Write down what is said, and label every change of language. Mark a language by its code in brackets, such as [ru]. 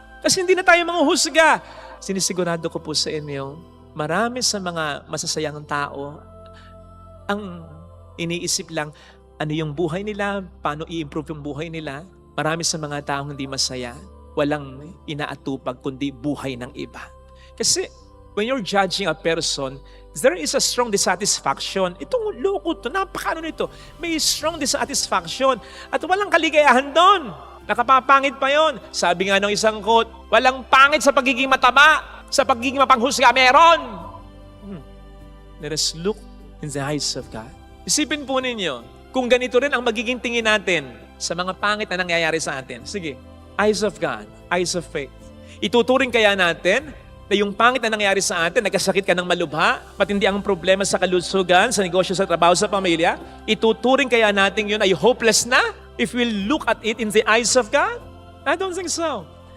[tl] Kasi hindi na tayo manghuhusga. Sinisigurado ko po sa inyo, marami sa mga masasayang tao, ang iniisip lang, ano yung buhay nila, paano i-improve yung buhay nila. Marami sa mga taong hindi masaya, walang inaatupag kundi buhay ng iba. Kasi [en] when you're judging a person, there is a strong dissatisfaction. [tl] Itong loko to, napakano nito. May strong dissatisfaction at walang kaligayahan doon. Nakapapangit pa yon. Sabi nga ng isang quote, walang pangit sa pagiging mataba, sa pagiging mapanghusga, meron. [en] Let us look in the eyes of God. [tl] Isipin po ninyo, kung ganito rin ang magiging tingin natin sa mga pangit na nangyayari sa atin. Sige, [en] eyes of God, eyes of faith. [tl] Ituturing kaya natin na yung pangit na nangyayari sa atin, nagkasakit ka ng malubha, matindi ang problema sa kalusugan, sa negosyo, sa trabaho, sa pamilya, ituturing kaya natin yun ay hopeless na [en] if we look at it in the eyes of God? I don't think so.